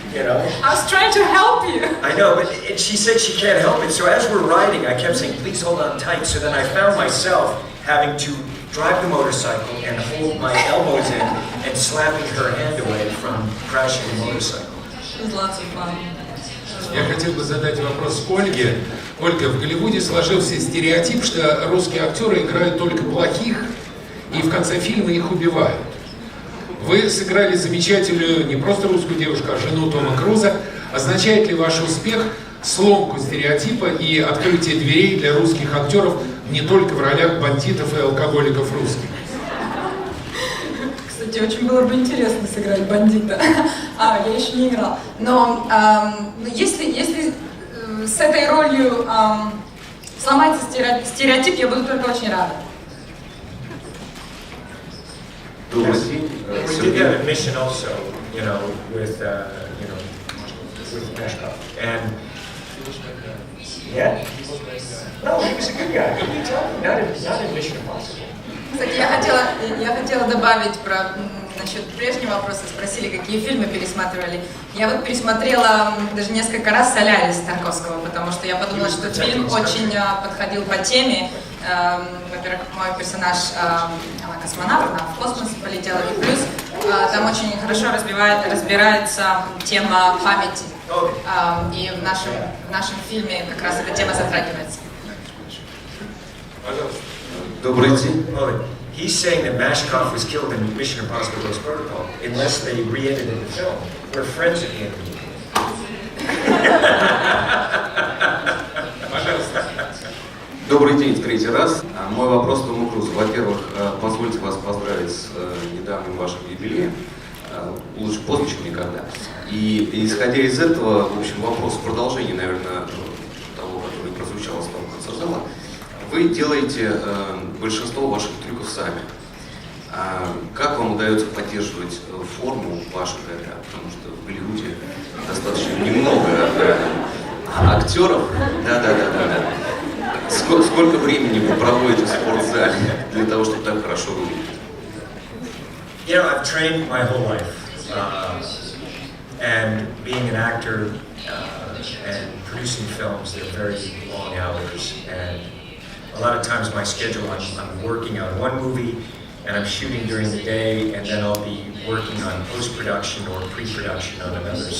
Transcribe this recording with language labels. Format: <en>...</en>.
<en>I was trying to help you. I know, but she said she can't help it. So as we're riding, I kept saying, please hold on tight. So then I found myself having to drive the motorcycle and hold my elbows in and slapping her hand away from crashing the motorcycle. It was lots of fun.</en> <ru>Я хотел бы задать вопрос Ольге. Ольга, в Голливуде сложился стереотип, что русские актеры играют только плохих и в конце фильма их убивают. Вы сыграли замечательную не просто русскую девушку, а жену Тома Круза. Означает ли ваш успех сломку стереотипа и открытие дверей для русских актеров не только в ролях бандитов и алкоголиков русских? Кстати, очень было бы интересно сыграть бандита. Я еще не играла. Но если с этой ролью сломается стереотип, я буду только очень рада.</ru> <en>We did that mission also, you know, with Meshkov. And yeah, no, he was a good guy. What are you talking? Not in Mission Impossible.</en> <ru>Кстати, я хотела добавить про насчет прежнего вопроса. Спросили, какие фильмы пересматривали. Я вот пересмотрела даже несколько раз «Солярис» Тарковского, потому что я подумала, что фильм очень подходил по теме. Во-первых, мой персонаж, она космонавт, она в космос полетела, и плюс там очень хорошо разбирается тема памяти. И в нашем фильме как раз эта тема затрагивается. Добрый день.</ru> <en>He's saying that Mashkov was killed in Mission Impossible Ghost Protocol unless they re-edited the film. We're friends at the end of the</en> <ru>Добрый день, в третий раз. Мой вопрос Тому Крузу. Во-первых, позвольте вас поздравить с недавним вашим юбилеем. Лучше поздно, чем никогда. И исходя из этого, в общем, вопрос в продолжении, наверное, того, который прозвучал с того конца зала. Вы делаете большинство ваших трюков сами. Как вам удается поддерживать форму ваших ребят? Потому что в Голливуде достаточно немного актеров. Да. Сколько времени вы проводите в спортзале для того, чтобы так хорошо выглядеть?</ru> <en>You know, I've trained my whole life, and being an actor and producing films, they're very long hours, and a lot of times my schedule, I'm working on one movie, and I'm shooting during the day, and then I'll be working on post-production or pre-production on another.</en>